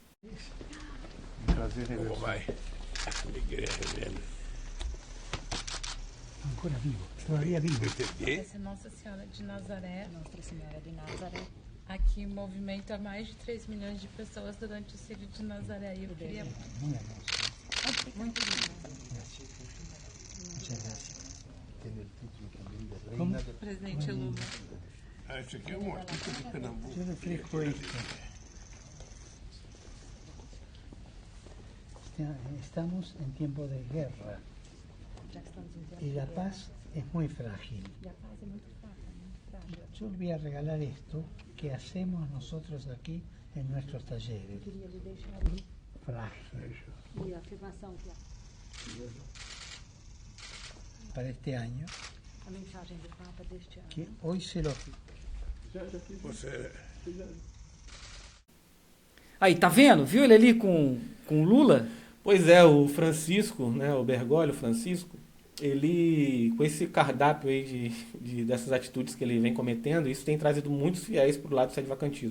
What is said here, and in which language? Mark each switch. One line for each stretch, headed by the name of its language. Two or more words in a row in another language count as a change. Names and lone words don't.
Portuguese: Como vai? A igreja mesmo.
Italian: Ancora vivo,
Spanish: todavía vivo.
Portuguese: Entendi. Essa é Nossa Senhora de Nazaré. Nossa Senhora de Nazaré. Aqui movimenta mais de 3 milhões de pessoas durante o Círio de Nazaré. E eu queria
Spanish: Muy hermoso.
Portuguese: Muito lindo.
Spanish: Muchas gracias.
Portuguese: Como? presidente Lula. Ah, esse aqui é um artista de Pernambuco.
Spanish: Yo refresco esto. Estamos en tiempo de guerra
Portuguese: Já que estamos em tempo
Spanish: y la de paz es muy frágil.
Portuguese: guerra, e a paz é muito fraca, muito frágil.
Spanish: Yo le voy a regalar esto que hacemos nosotros aquí en nuestros talleres.
Portuguese: Eu queria lhe deixar aí Frágil. e a afirmação que
Spanish: Para este año,
Portuguese: a mensagem do Papa deste ano.
Spanish: que hoy se lo...
Portuguese: Você Aí, tá vendo? Viu ele ali com Lula? Pois é, o Francisco, né, o Bergoglio Francisco, ele, com esse cardápio aí dessas atitudes que ele vem cometendo, isso tem trazido muitos fiéis para o lado do sede-vacantismo.